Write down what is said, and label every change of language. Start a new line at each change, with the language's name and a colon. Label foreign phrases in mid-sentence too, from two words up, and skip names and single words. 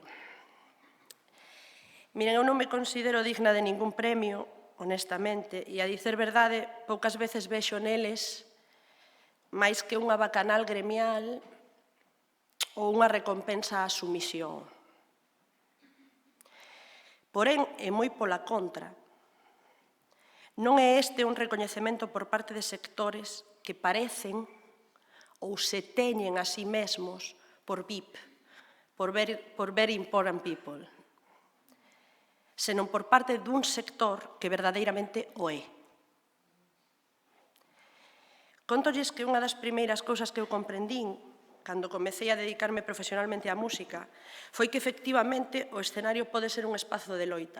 Galician: Miren, eu non me considero digna de ningún premio, honestamente, e a dicer verdade, poucas veces vexo neles máis que unha bacanal gremial ou unha recompensa á sumisión. Porén, e moi pola contra, non é este un recoñecemento por parte de sectores que parecen ou se teñen a sí mesmos por VIP, por
English: very important people,
Galician: senón por parte dun sector que verdadeiramente o é. Contolles que unha das primeiras cousas que eu comprendín cando comecei a dedicarme profesionalmente á música foi que efectivamente o escenario pode ser un espazo de loita.